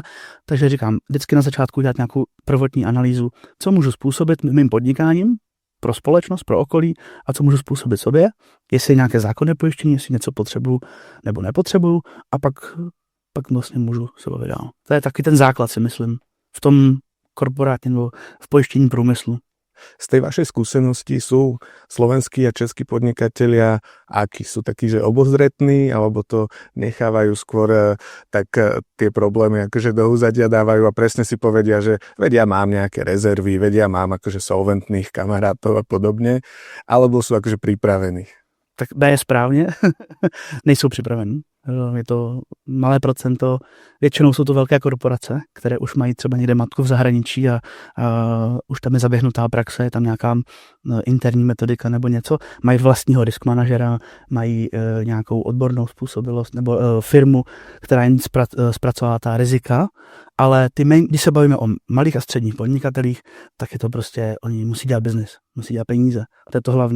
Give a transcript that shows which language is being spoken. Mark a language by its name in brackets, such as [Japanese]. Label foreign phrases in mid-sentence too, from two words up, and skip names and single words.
[Czech] Takže říkám, vždycky na začátku dělat nějakou prvotní analýzu, co můžu způsobit mým podnikáním pro společnost, pro okolí a co můžu způsobit sobě, jestli nějaké zákonné pojištění, jestli něco potřebuju nebo nepotřebuju a pak vlastně můžu se bavit dál. To je taky ten základ, si myslím, v tom korporátním nebo v pojištění průmyslu. [Slovak] Z tej vašej skúsenosti sú slovenskí a českí podnikatelia akí sú takí, že obozretní, alebo to nechávajú skôr tak tie problémy akože do úzadia dávajú a presne si povedia, že veď ja mám nejaké rezervy, veď ja mám akože solventných kamarátov a podobne, alebo sú akože pripravení. [Czech] Tak B je správně, nejsou připravení. Je to malé procento, většinou jsou to velké korporace, které už mají třeba někde matku v zahraničí a už tam je zaběhnutá praxe, je tam nějaká interní metodika nebo něco, mají vlastního risk manažera, mají nějakou odbornou způsobilost nebo firmu, která jim zpracovává ta rizika, ale když se bavíme o malých a středních podnikatelích, tak je to prostě, oni musí dělat biznis, musí dělat peníze, to je to hlavní.